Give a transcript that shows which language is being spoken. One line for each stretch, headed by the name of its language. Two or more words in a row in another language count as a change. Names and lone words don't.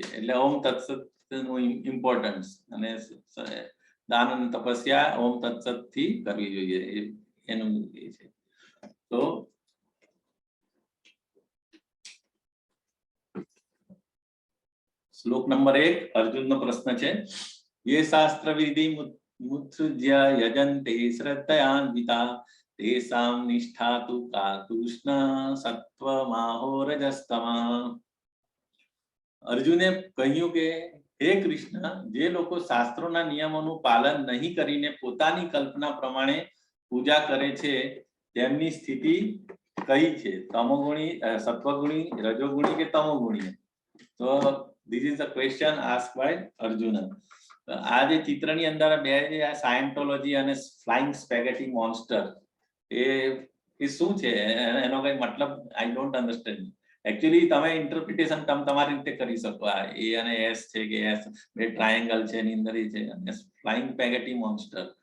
Gujarati: એટલે ઓમ તત્સત નું ઇમ્પોર્ટન્સ અને દાન અને તપસ્યા ઓમ તત્સત થી કરવી જોઈએ એનું એ છે. તો શ્લોક નંબર 1 અર્જુનનો પ્રશ્ન છે.
Sanskrit: ये शास्त्र विधि मुत्सृज्य यजन्ते श्रद्धयान्विता तेषां निष्ठा तु का कृष्ण सत्वमाहो रजस्तमा.
Gujarati: અર્જુને કહ્યું કે હે કૃષ્ણ, જે લોકો શાસ્ત્રોના નિયમોનું પાલન નહીં કરીને પોતાની કલ્પના પ્રમાણે પૂજા કરે છે તેમની સ્થિતિ કઈ છે? તમોગુણી, સત્વગુણી, રજોગુણી કે તમોગુણી?
English: તો this is the question asked by Arjuna.
Gujarati: આ જે ચિત્રની અંદર બે જે આ સાયન્ટોલોજી અને ફ્લાઇંગ સ્પેગેટી મોન્સ્ટર એ શું છે એનો કઈ મતલબ
English: I don't understand.
Gujarati: એકચ્યુઅલી તમે ઇન્ટરપ્રિટેશન તમે તમારી રીતે કરી શકો. આ એ અને એસ છે કે એસ બે ટ્રાયેંગલ છે એની અંદર છે, અને ફ્લાઇંગ સ્પેગેટી મોન્સ્ટર.